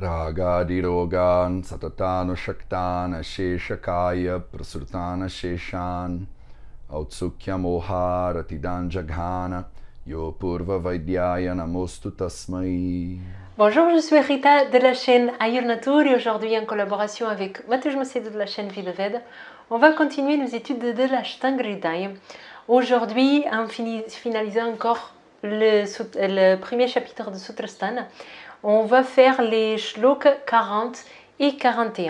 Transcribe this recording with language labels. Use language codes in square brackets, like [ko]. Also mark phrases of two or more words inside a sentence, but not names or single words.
[sa] रागादिरोगान् सततानुषक्तान् अशेषकायप्रसृतान् अशेषान् औत्सुक्यमोहारतिदाञ्जघान यो ऽपूर्ववैद्याय नमोऽस्तु तस्मै. [fr] Bonjour, je suis Rita de la chaîne Ayur Natur et aujourd'hui en collaboration avec Matej Macedo de la chaîne Vie de Ved, on va continuer nos études de l'Ashtanga Hridaya. Aujourd'hui, en finalisant encore le premier chapitre de Sutrasthana, on va faire les shlokas 40 et 41.